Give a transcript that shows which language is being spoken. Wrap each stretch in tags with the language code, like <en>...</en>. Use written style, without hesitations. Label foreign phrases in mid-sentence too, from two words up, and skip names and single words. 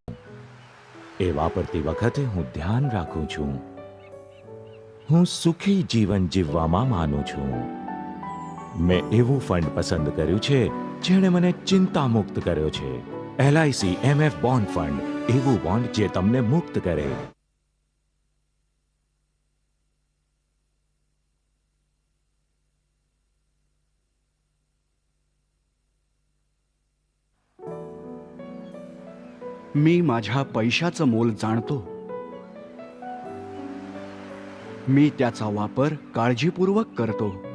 <gu>એ વાપરતી વખતે હું ધ્યાન રાખું છું. હું સુખી જીવન જીવવામાં માનું છું. મેં એવું ફંડ પસંદ કર્યું છે જેણે મને ચિંતા મુક્ત કર્યો છે. LICMF બોન્ડ ફંડ એવું બોન્ડ જે તમને મુક્ત કરે.</gu> <mr>मी माझ्या पैशाचं मोल जाणतो. मी त्याचा वापर काळजीपूर्वक करतो.</mr>